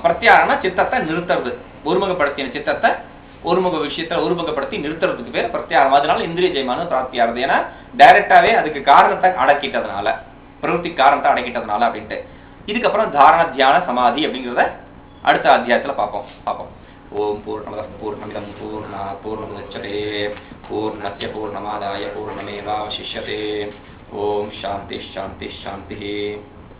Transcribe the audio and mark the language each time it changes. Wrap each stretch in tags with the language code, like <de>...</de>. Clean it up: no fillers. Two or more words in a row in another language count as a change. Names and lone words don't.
<ta>பிரத்யாகாரம்னா சித்தத்தை நிறுத்துறது, ஒருமுகப்படுத்தின சித்தத்தை ஒருமுக விஷயத்துல ஒருமுகப்படுத்தி நிறுத்துறதுக்கு பேர் பிரத்யாகாரம். அதனால இந்திரிய ஜெயமான பிராப்தியாகிறது. ஏன்னா டைரக்டாவே அதுக்கு காரணத்தை அடக்கிட்டதுனால, பிரவೃತ್ತಿ காரணத்தை அடக்கிட்டதுனால அப்படின்ட்டு. இதுக்கப்புறம் தாரண தியான சமாதி அப்படிங்கிறத அடுத்த அத்தியாயத்துல பார்ப்போம்.</ta> <sa>ओम् पूर्णमदः पूर्णमिदम् पूर्णात् पूर्णमुदच्यते पूर्णस्य पूर्णमादाय पूर्णमेवावशिष्यते. ओम् शान्ति शान्ति शान्ति.</sa>